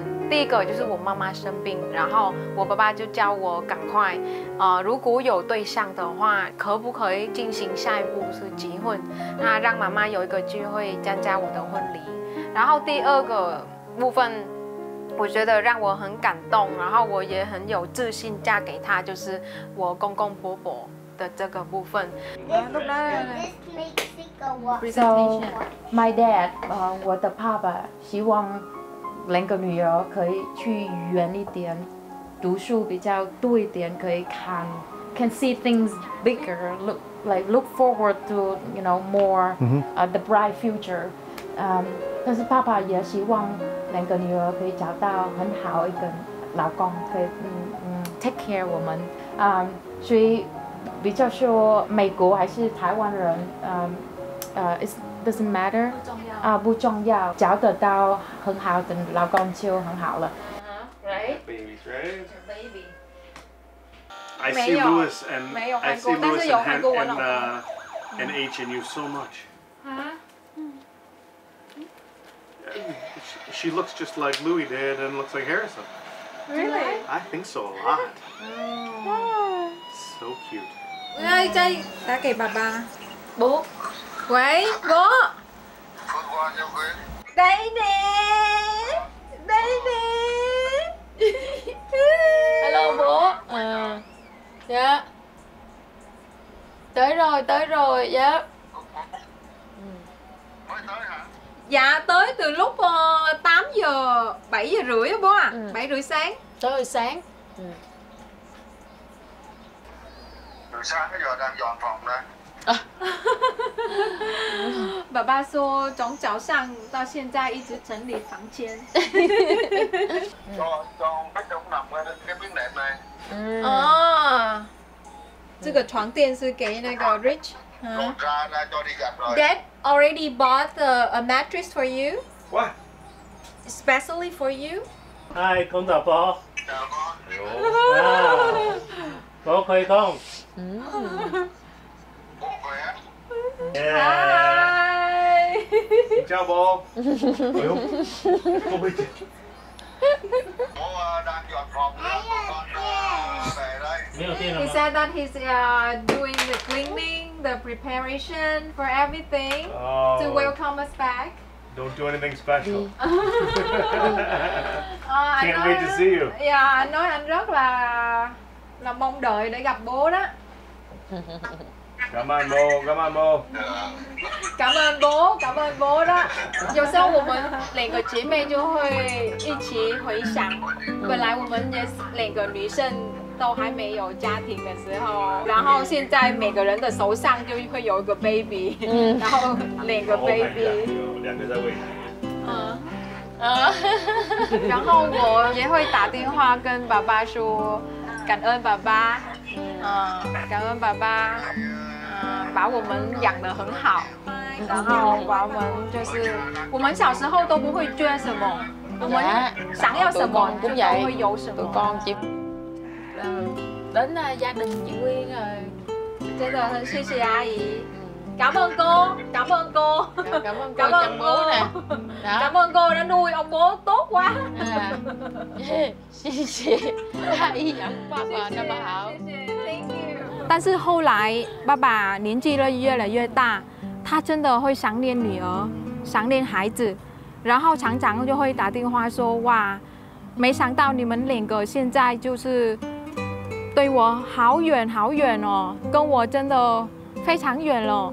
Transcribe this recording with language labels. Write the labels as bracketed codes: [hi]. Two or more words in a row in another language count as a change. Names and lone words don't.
[zh] 第一个就是我妈妈生病，然后我爸爸就叫我赶快，如果有对象的话，可不可以进行下一步是结婚？那让妈妈有一个机会参加我的婚礼。然后第二个部分。我觉得让我很感动，然后我也很有自信嫁给他，就是我公公婆婆的这个部分。 [en] So my dad, [zh] 我的爸爸希望2个女儿可以去远一点，读书比较多一点，可以看 [en] can see things bigger, look forward to, you know, more the bright future. [zh] 但是爸爸也希望2个女儿可以找到很好一个老公，可以 [en] take care [zh] 我们，所以比较说美国还是台湾人 ， [en] it doesn't matter， [zh] 不重要，找得到很好的老公就很好了。 [en] Right? Babies, right? Baby. I see Lewis and and H in you so much. She looks just like Louis did and looks like Harrison. Really? I think so a lot. So cute. [vi] Đây, đây, ta kể bà. Bố. Quấy, bố. Đây nè. Đây nè. Hello bố. Dạ. Tới rồi, dạ. Dạ tới từ lúc 8 giờ, 7 giờ rưỡi á bố à, 7 rưỡi sáng. Tới hồi sáng. Từ sáng tới giờ đang dọn phòng đây. [zh] 爸爸说从早上到现在一直整理房间。 [vi] cho khách cũng nằm ở cái miếng nệm này. [zh] 这个床垫是给那个 Rich。 [vi] Còn ra cho đi giặt rồi. [en] Dad already bought a mattress for you. What? Especially for you. Hi, [vi] con chào bố. Chào con. Bố khỏe không? Bố khỏe. Hi. Chào bố. Bố đang dọn phòng con về đây. [en] He said that he's doing the cleaning, the preparation for everything to welcome us back. Don't do anything special. Can't wait to see you. Yeah, [vi] anh nói anh rất là mong đợi để gặp bố đó. [en] Come on, Mo. Come on, Mo. [vi] 感恩 bố đó. [zh] 有时候我们两个姐妹就会一起回想，本来我们也两个女生都还没有家庭的时候，然后现在每个人的手上就会有一个 baby， 然后两个 baby，两个在喂奶。然后我也会打电话跟爸爸说，感恩爸爸，感恩爸爸。把我们养得很好，然后把我们就是我们小时候都不会缺什么，我们想要什么就都会有什么。 [vi] con chỉ đến gia đình chị Nguyên rồi. [zh] 真的很谢谢阿姨， [vi] cảm ơn cô, cảm ơn cô, cảm ơn cô chăm bố nè. Cảm ơn cô đã nuôi ông bố tốt quá. [zh] 谢谢阿姨养爸爸那么好。但是后来爸爸年纪越来越大，他真的会想念女儿，想念孩子，然后常常就会打电话说：“哇，没想到你们两个现在就是对我好远好远哦，跟我真的非常远了。